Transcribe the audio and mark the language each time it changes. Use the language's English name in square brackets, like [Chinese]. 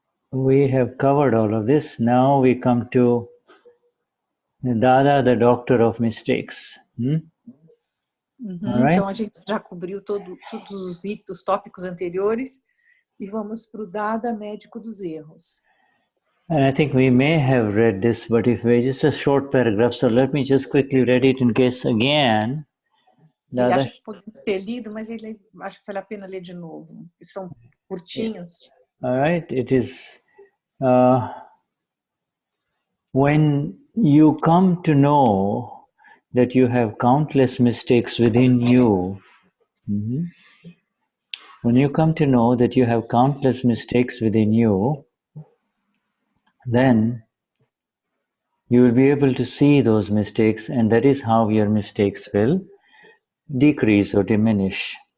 [English] We have covered all of this. Now we come to Dada, the doctor of mistakes. All right. [Portuguese] Então a gente já cobriu todos os tópicos anteriores e vamos para o Dada, médico dos erros. [English] And I think we may have read this, but if we just a short paragraph, so let me just quickly read it in case again. [Portuguese] Ele acha que pode ser lido, mas ele acha que vale a pena ler de novo. Eles são curtinhos. [English] All right. It is when you come to know that you have countless mistakes within you. When you come to know that you have countless mistakes within you, then you will be able to see those mistakes, and that is how your mistakes will decrease or diminish.